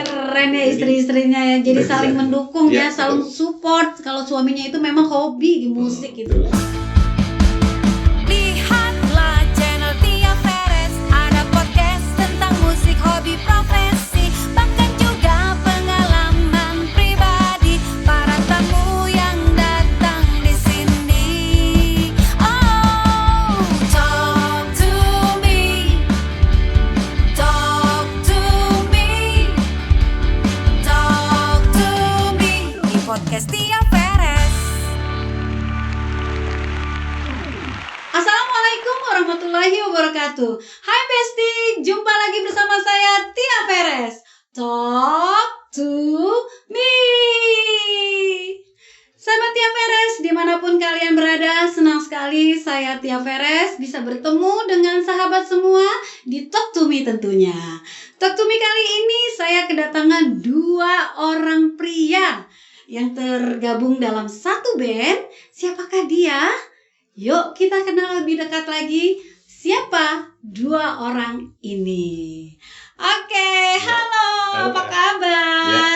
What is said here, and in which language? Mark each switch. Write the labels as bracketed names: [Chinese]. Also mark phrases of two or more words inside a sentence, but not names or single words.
[Indonesian] Keren ya istri-istrinya ya, jadi saling mendukung ya, saling support kalau suaminya itu memang hobi di musik gitu. Lihatlah channel Tia Perez, ada podcast tentang musik, hobi, profesi, bahkan juga pengalaman pribadi para tamu yang datang di sini. [English] Oh, talk to me, talk to me, talk to me [Indonesian] di podcast [English] Tia Perez. [Arabic] السلام عليكم ورحمة الله وبركاته. [Indonesian] Hai Besti, jumpa lagi bersama saya Tia Perez. Talk to me. Sahabat Tia Perez, dimanapun kalian berada, senang sekali saya Tia Perez bisa bertemu dengan sahabat semua di Talk to Me tentunya. Talk to Me kali ini saya kedatangan 2 orang pria yang tergabung dalam satu band. Siapakah dia? Yuk kita kenal lebih dekat lagi. Siapa 2 orang ini? Oke, halo, apa kabar?